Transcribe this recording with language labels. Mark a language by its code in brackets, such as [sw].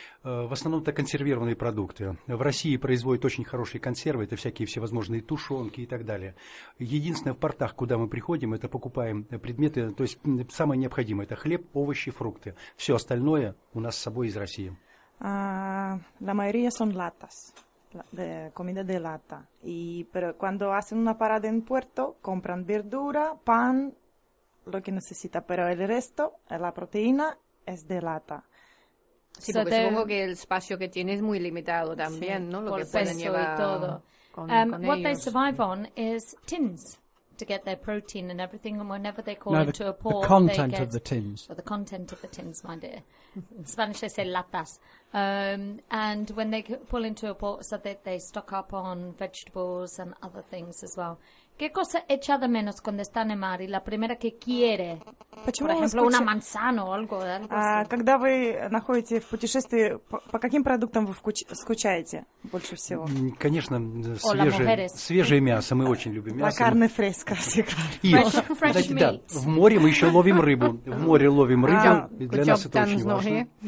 [ru] В основном это консервированные продукты. В России производят очень хорошие консервы, это всякие всевозможные тушенки и так далее. Единственное, в портах, куда мы приходим, это покупаем предметы, то есть самое необходимое, это хлеб, овощи, фрукты. Все остальное у нас с собой из России. [es] La mayoría son latas. De comida de lata. Y, pero cuando hacen una parada en puerto, compran verdura, pan, lo que necesita. Pero el resto, la proteína, es de lata. Sí, porque supongo que el espacio que tiene es muy limitado también, sí, ¿no? Lo por que pueden llevar y todo. Con [en] what they survive on is tins to get their protein and everything. And whenever they call into a port, the content of the tins. The content of the tins, my dear. In Spanish, they say latas. And when they pull into a port, so they stock up on vegetables and other things as well. [es] ¿Qué cosa echa de menos cuando está en mar y la primera que quiere? [ru] Почему, [es] por ejemplo, una manzana o algo. [ru] Когда вы находите в путешествии, по каким продуктам вы скучаете больше всего? Конечно, свежее мясо. Мы очень любим мясо. [es] La carne fresca, [ru] всегда. И, знаете, да, в море мы еще ловим рыбу. В море ловим рыбу, и для нас это очень важно.